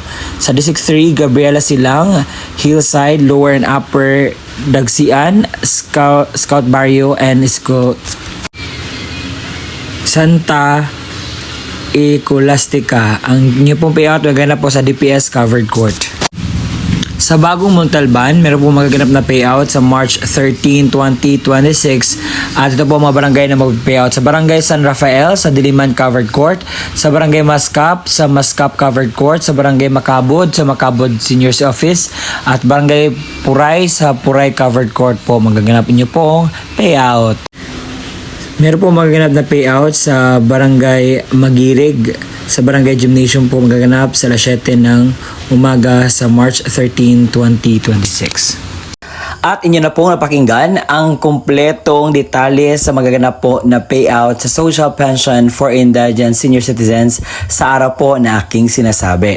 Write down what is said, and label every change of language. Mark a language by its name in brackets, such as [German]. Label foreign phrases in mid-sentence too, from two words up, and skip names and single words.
[Filipino] Sa District 3, Gabriela Silang, Hillside, Lower and Upper Dagsian, Scout Barrio, and Santa Ecolastica. Ang inyo pong payout maganap po sa DPS Covered Court. Sa Bagong Montalban, meron po magaganap na payout sa March 13, 2026 at ito po mga barangay na mag-payout sa Barangay San Rafael sa Diliman Covered Court, sa Barangay Mascap sa Mascap Covered Court, sa Barangay Macabod sa Macabod Senior's Office at Barangay Puray sa Puray Covered Court po magaganap inyo pong payout. Meron po magaganap na payout sa Barangay Magirig sa Barangay Gymnasium po magaganap sa alas 7 ng umaga sa March 13, 2026. At inyo na pong napakinggan ang kumpletong detalye sa magaganap po na payout sa [English] social pension for indigent senior citizens [Filipino] sa araw po na aking sinasabi.